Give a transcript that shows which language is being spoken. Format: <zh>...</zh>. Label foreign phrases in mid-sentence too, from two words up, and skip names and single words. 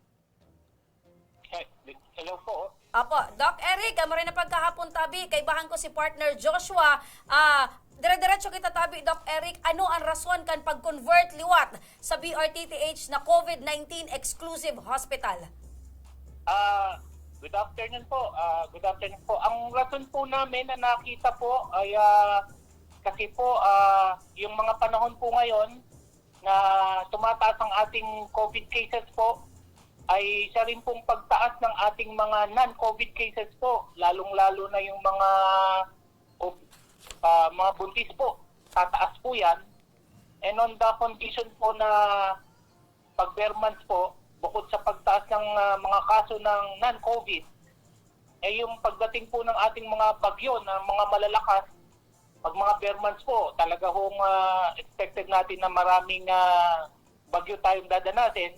<tl>Hello po.</tl> <bik>Apo, Doc Eric, marin na pagkahapon tabi, kaibahan ko si partner Joshua. Dire-diretso kita tabi, Doc Eric, ano ang rason kan pag-convert liwat sa BRTTH na</bik> <en>COVID-19 exclusive hospital? Good afternoon po. Good afternoon po.</en> <tl>Ang rason po namin na nakita po ay kasi po yung mga panahon po ngayon na tumataas ang ating</tl> <en>COVID cases</en> <tl>po ay isa rin pong pagtaas ng ating mga</tl> <en>non-COVID cases</en> <tl>po, lalong-lalo na yung mga buntis po. Tataas po yan.</tl> <en>And on the condition</en> <tl>po na pag-</tl> <en>bare months</en> <tl>po, bukod sa pagtaas ng mga kaso ng non-COVID, eh yung pagdating po ng ating mga bagyo na mga malalakas, pag mga</tl> <en>bare months</en> <tl>po, talaga hong expected natin na maraming bagyo tayong dadanasin.</tl>